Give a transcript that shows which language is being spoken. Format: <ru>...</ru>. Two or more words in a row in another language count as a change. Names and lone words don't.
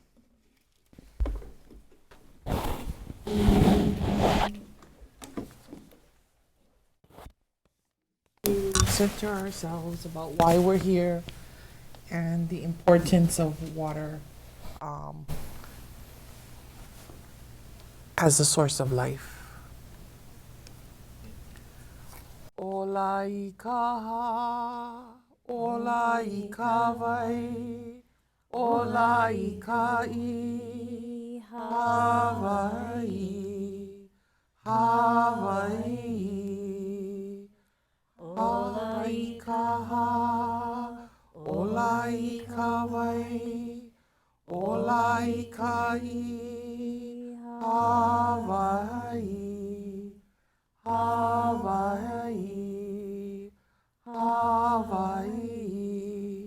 <en>Center ourselves about why we're here and the importance of water as a source of life.</en> <haw>Ola I kaha, ola I kawai, ola I kai, Hawaii, Hawaii. Ola I kaha, ola I kawai, ola I kai, Hawaii, Hawaii, Hawaii.</haw>